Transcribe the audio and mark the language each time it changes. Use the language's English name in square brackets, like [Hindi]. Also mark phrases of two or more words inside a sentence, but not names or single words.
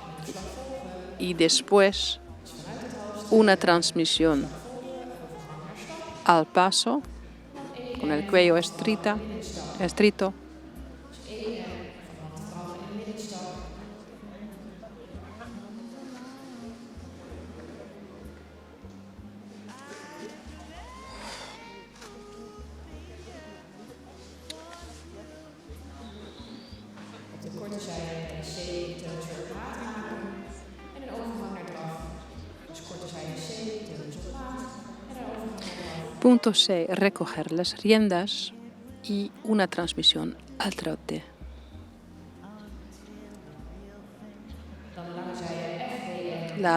[Spanish] y después una transmisión al paso con el cuello estrito. [Dutch] Op de korte zijde C de terugmaat maken en een overgang naar draf. Dus korte zijde C de terugmaat en een overgang naar draf. [Spanish] Punto C, recoger las riendas y una transmisión al trote. [Dutch] Dan de lange zijde F, B, M.